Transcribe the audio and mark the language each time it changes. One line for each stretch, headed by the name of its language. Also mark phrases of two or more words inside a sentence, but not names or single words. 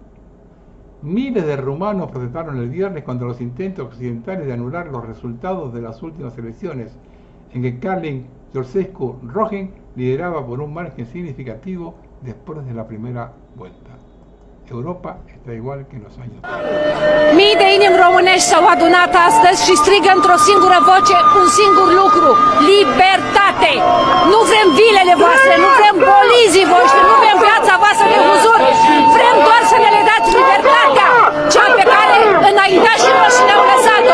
Spanish: Miles de rumanos protestaron el viernes contra los intentos occidentales de anular los resultados de las últimas elecciones, en que Karlin Georgescu-Rojen lideraba por un margen significativo después de la primera vuelta. Europa está igual que en los años.
Romanian: Mii de inimi românești s-au adunat astăzi și strigă într-o singură voce un singur lucru: libertate! Nu vrem vilele voastre, nu vrem bolizii voștri, nu vrem viața voastră de huzur, vrem doar să ne le dați libertatea, cea pe care înaintașii noștri ne-au lăsat-o.